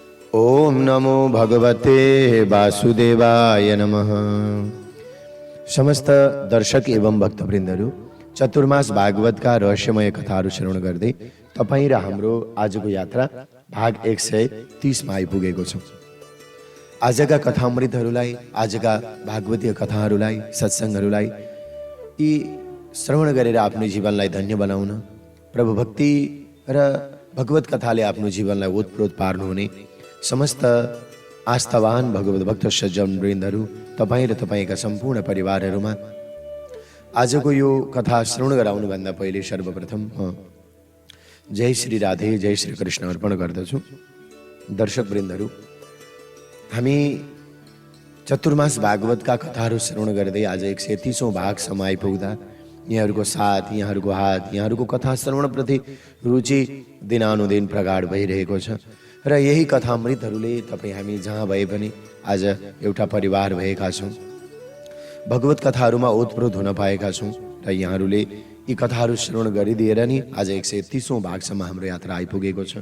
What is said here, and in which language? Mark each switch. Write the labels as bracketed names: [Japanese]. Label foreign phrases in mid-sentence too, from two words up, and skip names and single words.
[Sanskrit] ओम नमो भगवते वासुदेवाय नमः। [Nepali] समस्त दर्शक एवं भक्तवृन्दहरू, चतुर्मास भागवतका रहस्यमय कथाहरू श्रवण गर्दै तपाईँ र हाम्रो आजको यात्रा भाग 130 मा आइपुगेको छौँ। आजका कथामृतहरूलाई, आजका भागवतीय कथाहरूलाई, सत्सङ्गहरूलाई यी श्रवण गरेर आफ्नो जीवनलाई धन्य बनाउन, प्रभु भक्ति र भगवत कथाले आफ्नो जीवनलाई ओतप्रोत पार्नुहुने समस्त आस्थावान भगवत भक्त सज्जन वृन्दहरू, तपाईँ र तपाईँका सम्पूर्ण परिवारहरूमा आजको यो कथा श्रवण गराउनुभन्दा पहिले सर्वप्रथम जय श्री राधे, जय श्री कृष्ण अर्पण गर्दछु। दर्शक वृन्दहरू, हामी चतुर्मास भागवतका कथाहरू श्रवण गर्दै आज 130औं भागसम्म आइपुग्दा यहाँहरूको साथ, यहाँहरूको हात, यहाँहरूको कथा श्रवणप्रति रुचि दिनानुदिन प्रगाढ भइरहेको छ र यही कथामृतहरूले तपाईँ हामी जहाँ भए पनि आज एउटा परिवार भएका छौँ, भगवत कथाहरूमा ओतप्रोत हुन पाएका छौँ र यहाँहरूले यी कथाहरू श्रवण गरिदिएर नि आज 130औं भागसम्म हाम्रो यात्रा आइपुगेको छ।